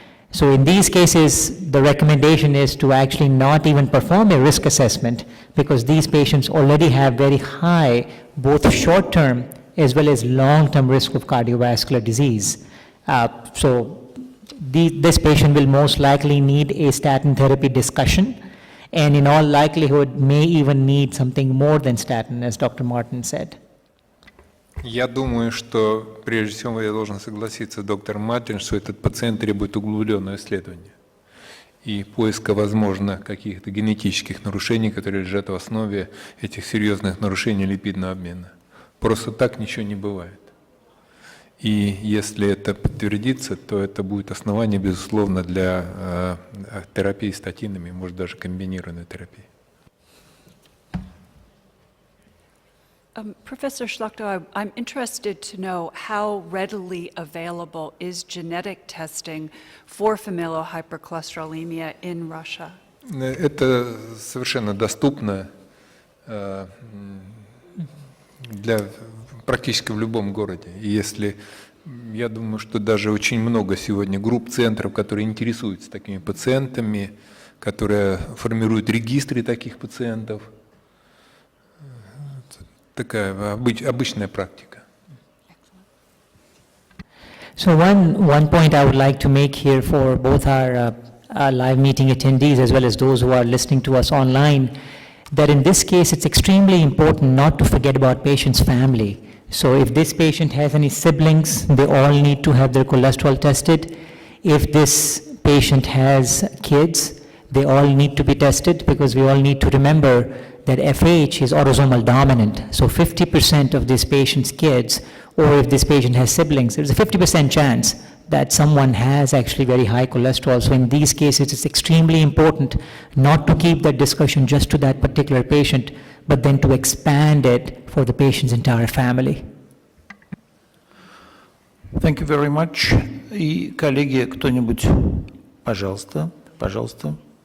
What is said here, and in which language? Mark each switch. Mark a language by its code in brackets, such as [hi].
[en] So in these cases, the recommendation is to actually not even perform a risk assessment, because these patients already have very high both short-term as well as long-term risk of cardiovascular disease. So this patient will most likely need a statin therapy discussion, and in all likelihood may even need something more than statin, as Dr. Martin said. [ru] Я думаю, что прежде всего я должен согласиться с доктором Мартин, что этот пациент требует углубленного исследования и поиска, возможно, каких-то генетических нарушений, которые лежат в основе этих серьезных нарушений липидного обмена. Просто так ничего не бывает. И если это подтвердится, то это будет основание, безусловно, для терапии статинами, может даже комбинированной терапии. [en] Professor Schlachto, I'm interested to know how readily available is genetic testing for familial hypercholesterolemia in Russia? [ru] Это совершенно доступно для практически в любом городе. И если, я думаю, что даже очень много сегодня групп, центров, которые интересуются такими пациентами, которые формируют регистры таких пациентов. Такая обычная практика. [en] So one point I would like to make here for both our live meeting attendees as well as those who are listening to us online, that in this case it's extremely important not to forget about patient's family. So if this patient has any siblings, they all need to have their cholesterol tested. If this patient has kids, they all need to be tested, because we all need to remember that FH is autosomal dominant. So 50% of this patient's kids, or if this patient has siblings, there's a 50% chance that someone has actually very high cholesterol. So in these cases, it's extremely important not to keep that discussion just to that particular patient, but then to expand it for the patient's entire family. Thank you very much. [ru] И, коллеги, кто-нибудь, пожалуйста, пожалуйста.